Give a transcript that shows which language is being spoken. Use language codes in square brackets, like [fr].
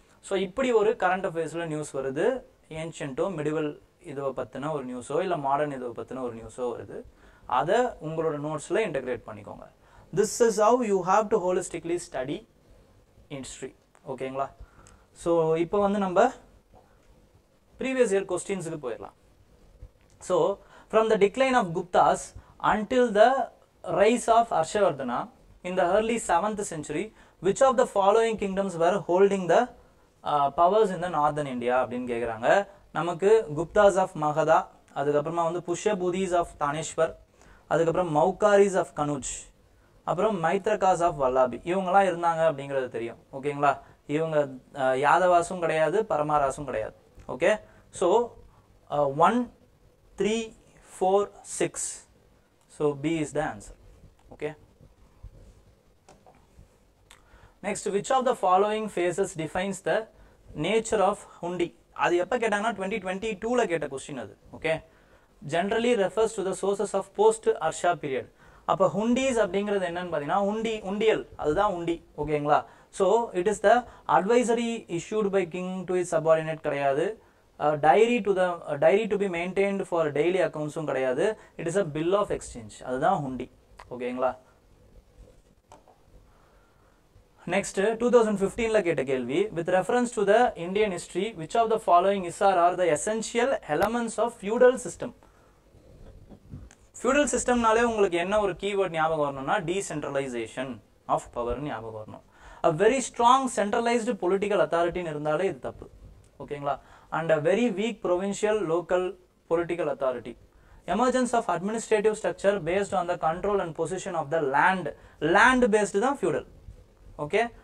[ta] So இப்படி ஒரு current அஃபேர்ஸ்ல news வருது, ஏன்ஷியன்ட்டோ மிடிவல் இதுவை பற்றின ஒரு நியூஸோ இல்லை மாடர்ன் இதுவை பற்றின ஒரு நியூஸோ வருது. அதை உங்களோட நோட்ஸில் இன்டெகிரேட் பண்ணிக்கோங்க. [en] This is how you have to holistically study history. [ta] ஓகேங்களா? ஸோ இப்போ வந்து நம்ம ப்ரீவியஸ் இயர் கொஸ்டின்ஸுக்கு போயிடலாம். [en] so from the decline of Guptas until the rise of Harshavardhana in the early 7th century, which of the following kingdoms were holding the powers in the northern India [ta] அப்படின்னு கேட்குறாங்க. நமக்கு Guptas of மகதா, அதுக்கப்புறமா வந்து புஷ்யபூதிஸ் of Thaneshwar, அதுக்கப்புறம் மௌகாரிஸ் of Kannauj, அப்புறம் மைத்ரகாஸ் of Vallabhi, இவங்கெல்லாம் இருந்தாங்க அப்படிங்கிறது தெரியும். ஓகேங்களா? இவங்க யாதவாசும் கிடையாது, பரமாராசும் கிடையாது. Okay? So 1, 3, 4, 6. [en] So B is the answer. Okay? Next, which of the following phases defines the nature of hundi? [ta] அது எப்போ கேட்டாங்கன்னா 2022ல கேட்ட கொஸ்டின் அது. Okay? [en] generally refers to the sources of post Harsha period. [ta] அப்போ ஹுண்டிஸ் அப்படிங்கிறது என்னன்னு பார்த்தீங்கன்னா உண்டியல், அதுதான் உண்டி. ஓகேங்களா? [en] so it is the advisory issued by king to his subordinate [ta] கிடையாது, [en] diary to be maintained for daily அக்கௌண்ட்ஸும் கிடையாது, it is a bill of exchange, [ta] அதுதான் ஹுண்டி. ஓகேங்களா? [en] next [ta] 2015ல கேட்ட கேள்வி, [en] With reference to the Indian history which of the following are the essential elements of feudal system? [ta] Feudal சிஸ்டம்னாலே உங்களுக்கு என்ன ஒரு keyword ஞாபகம் வரணும்னா டீசென்ட்ரலைசேஷன் ஆஃப் பவர் ஞாபகம் வரணும். [en] a very strong centralized political authority [ta] இருந்தாலே இது தப்பு. ஓகேங்களா? [en] and a very weak provincial local political authority. Emergence of administrative structure based on the control and possession of the land based [ta] தான் [en] feudal. Okay?